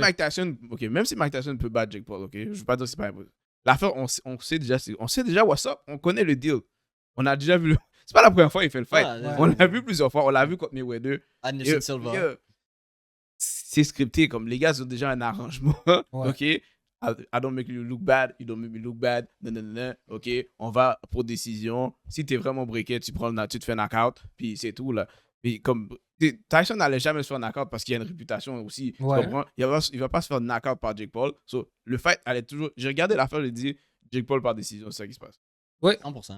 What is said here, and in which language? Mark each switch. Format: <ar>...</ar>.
<fr>Mike Tyson, même si Mike Tyson peut battre Jake Paul, ok, je veux pas dire que c'est pas impossible. L'affaire, on sait déjà</fr> <en>what's up,</en> <fr>on connaît le deal. On a déjà vu le. C'est pas la première fois qu'il fait le fight. Ah, On l'a vu plusieurs fois. On l'a vu contre Mayweather. Anderson Et- Silva. et, c'est scripté, comme les gars ont déjà un arrangement.</fr> <en>Ok, I don't make you look bad, you don't make me look bad.</en> <fr>Non, non, non, non. Ok, on va pour décision. Si t'es vraiment breaké, tu te fais knockout, puis c'est tout là. Puis comme Tyson n'allait jamais se faire knockout parce qu'il y a une réputation aussi. Tu Ouais. comprends? Il va pas se faire knockout par Jake Paul. So, le fight allait toujours. J'ai regardé l'affaire, j'ai dit Jake Paul par décision, c'est ça qui se passe. 100%.</fr>